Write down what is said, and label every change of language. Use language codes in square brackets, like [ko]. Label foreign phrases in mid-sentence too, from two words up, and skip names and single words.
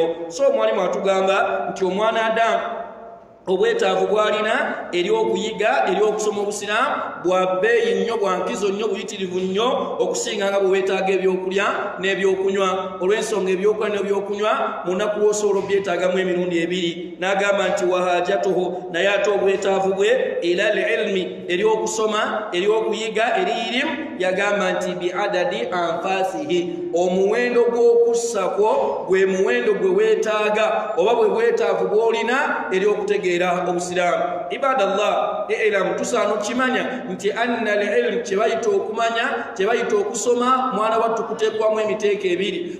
[lg] So omwalimu atugamba nti omwana Adamu obwetaavu bw'alina eri okuyiga eri okusoma obusiraamu bwa bbeeyi nnyo, bwa nkizo nnyo, buyitirivu nnyo okusinga nga bwe weetaaga ebyokulya n'ebyokunywa. Olw'ensonga ebyokulya n'ebyokunywa mu nnaku lw'osobola obbyetaagamu emirundi ebiri. N'agamba nti wahajatuhu, naye ate obwetaavu bwe [ar] ila al-ilmi, [lg] eri okusoma eri okuyiga eri irimu, yagamba nti [ar] biadadi anfasihi, [lg] omuwendo gw'okussako gwe muwendo gwe weetaaga oba bwe bwetaavu bw'olina eri okutegeera obusiraamu. Ibadallah, ilamu tusaana okimanya nti [ar] anna al-ilm, [lg] kyebayita okumanya, kyebayita okusoma, mwana wattu kuteekwamu emiteeko ebiri.